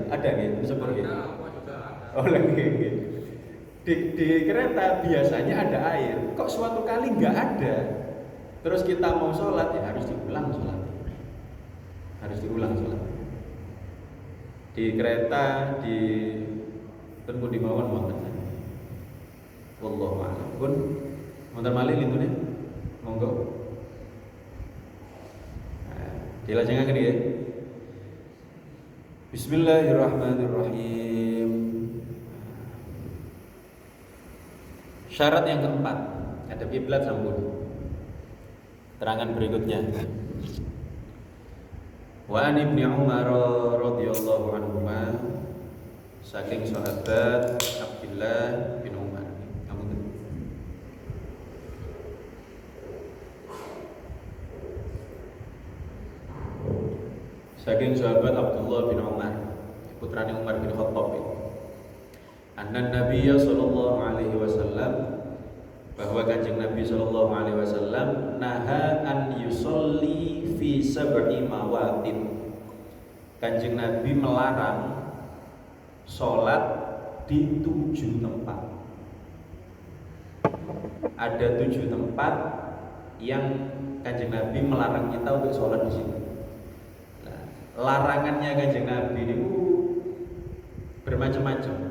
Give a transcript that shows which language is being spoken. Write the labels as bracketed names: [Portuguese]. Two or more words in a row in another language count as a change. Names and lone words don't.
[Indonesian] Ada gitu, sepur gitu. Oh lagi. Di kereta biasanya ada air. Kok suatu kali nggak ada? Terus kita mau sholat ya harus diulang sholat. Harus diulang sholat. Di kereta di tentu di [Javanese] mawon wonten. [Arabic] والله أعلم. [Javanese] Pun wonten malih lintune. Monggo. Dilajengaken nggih. [Arabic] Bismillahirrahmanirrahim. [Indonesian] Syarat yang keempat, ada kiblat sampun. Terangan berikutnya. [Arabic] وعن ابن عمر رضي الله عنهما, [Javanese] saking sahabat Abdullah bin Umar. Saking sahabat Abdullah bin Umar, putrane Umar bin Khattab. [Arabic] أن النبي صلى الله عليه وسلم, [Indonesian] bahwa kanjeng Nabi [Arabic] صلى الله عليه وسلم نهى أن يصلي في سبع مواطن. [Indonesian] Kanjeng Nabi melarang sholat di 7 tempat. Ada 7 tempat yang kanjeng Nabi melarang kita untuk sholat di situ. Larangannya kanjeng Nabi itu bermacam-macam.